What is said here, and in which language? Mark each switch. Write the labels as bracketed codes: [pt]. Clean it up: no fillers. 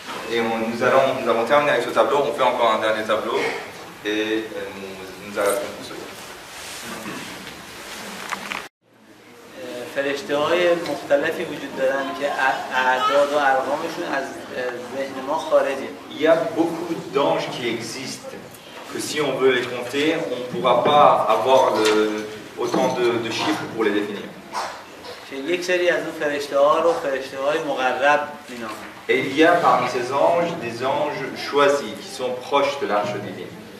[fr] Et nous avons terminé avec ce tableau, on fait encore un dernier tableau et nous arrêtons pour ce jour. [fa] فرشته‌های مختلفی وجود دارن که اعداد و ارقامشون از ذهن ما خارجه. [fr] Il y a beaucoup d'anges qui existent, que si on veut les compter, on ne pourra pas avoir autant de chiffres pour les définir. [fa] که یک سری از اون فرشته‌ها رو فرشته‌های مقرب می‌نامند. [fr] Et il y a parmi ces anges des anges choisis qui sont proches de l'arche divine.